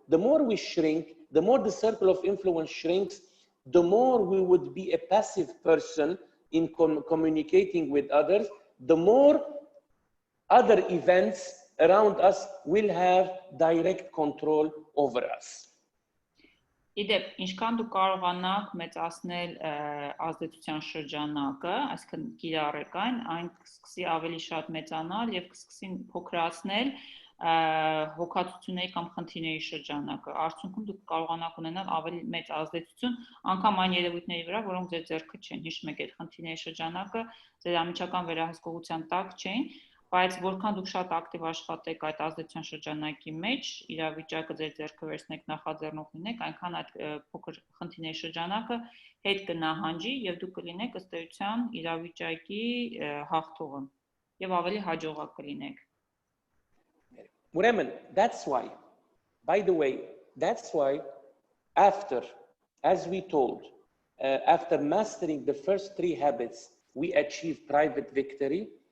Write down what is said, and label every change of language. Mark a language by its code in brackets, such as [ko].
[en] The more we shrink, the more the circle of influence shrinks, the more we would be a passive person in communicating with others, the more other events around us will have direct control over us. [hy] Իդեպ, ինչքան դուք կարողանաք մեծացնել ազդեցության շրջանակը, այսինքն կիրառեք այն կսկսի ավելի շատ մեծանալ եւ կսկսի փոքրացնել հոգացությունների կամ խնդիրների շրջանակը, արդյունքում դուք կարողանաք ունենալ ավելի մեծ ազդեցություն անգամ այն երևույթների վրա, որոնք ձեր ձեռքը չեն։ Հիշում եք, այդ խնդիրների շրջանակը ձեր անմիջական վերահսկողության տակ չեն, բայց որքան դուք շատ ակտիվ աշխատեք այդ ազդեցության շրջանակի մեջ, իրավիճակը ձեր ձեռքը վերցնեք, նախաձեռնող լինեք, այնքան այդ փոքր խնդիրների շրջանակը հետ կնահանջի եւ դուք կլինեք ըստ էության իրավիճակի հաղթողը եւ ավելի հաջողակ կլինեք։ [en] Ուրեմն, that's why, by the way, that's why after, as we told, after mastering the first 3 habits, we achieve private victory.